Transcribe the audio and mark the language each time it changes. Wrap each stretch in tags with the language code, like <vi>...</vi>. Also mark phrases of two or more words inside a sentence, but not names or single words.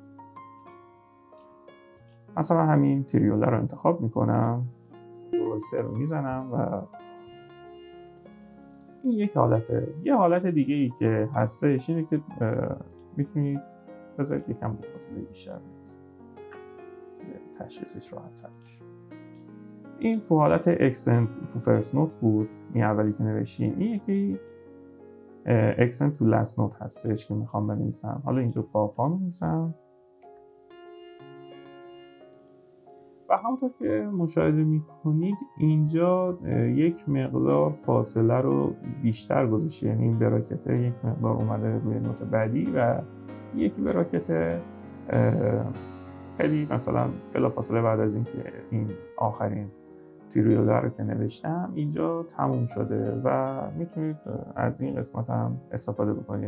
<fa>مثلا همین تریوله رو انتخاب میکنم، کنترل 3 رو میزنم و این یک حالته. یه حالت دیگه ای که هستش اینه که میتونید بذارید یکم به فاصله بیشتر تشخیصش راحت تر بشه.</fa> <en>این تو حالت extend to first note بود، این اولی که نوشتیم. این یکی extend to last note هستش که میخوام بنویسم.</en> <fa>حالا اینجا فا می‌نویسم و همونطور که مشاهده میکنید اینجا یک مقدار فاصله رو بیشتر گذاشته، یعنی این براکت یک مقدار اومده روی نوت بعدی و یکی براکت خیلی مثلا بلافاصله بعد از اینکه این آخرین تریوله رو که نوشتم اینجا تموم شده و میتونید از این قسمت هم استفاده بکنید.</fa>